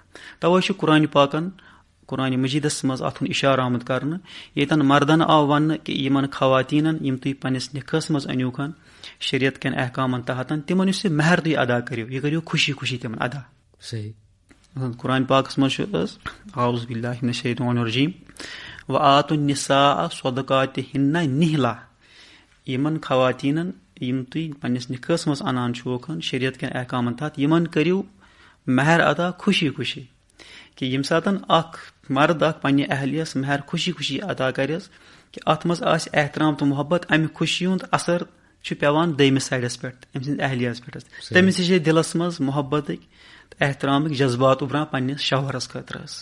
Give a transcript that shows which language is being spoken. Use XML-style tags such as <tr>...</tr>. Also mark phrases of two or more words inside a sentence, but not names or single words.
<ks>تَوے چھُ قرآنہِ پاکن قرآنہِ مجیٖدس منٛز اَتھ ہُنٛد اِشارٕ آمُت کرنہٕ ییٚتٮ۪ن مردن آو وننہٕ کہِ یِمن خواتیٖنن یِم تُہۍ پننِس نِکاحس منٛز أنۍوُکھ شریعت کٮ۪ن احکامن تحتن تِمن یُس یہِ مہر تُہۍ ادا کٔرِو یہِ کٔرِو خوشی خوشی تِمن ادا. قرآنہِ پاکس منٛز چھُ حظ</ks> <ar>اعوذ باللہ من الشیطان الرجیٖم وآتُوا النِّساءَ صَدَقَاتِهِنَّ نِحْلَةً</ar> <ks>یِمن خواتیٖنن یِم تُہۍ پننِس نِکاحس منٛز انان چھُوکھ شریعت کٮ۪ن احکامن تحت یِمن کٔرِو مہر ادا خوشی خوشی کہِ ییٚمہِ ساتہٕ اکھ مرد اکھ پننہِ اہلیس مہر خوشی خوشی ادا کرٮ۪س کہِ اتھ منٛز آسہِ احترام تہٕ محبت امہِ خوشی ہُنٛد اثر چھُ پیوان دوٚیمِس سایڈس پٮ۪ٹھ أمۍ سٕنٛدِس اہلیہس پٮ۪ٹھ تٔمِس چھِ دِلس منٛز محبتٕکۍ تہٕ احترامٕکۍ جذبات اُبران پننِس شوہرس خٲطرٕ حظ.</ks>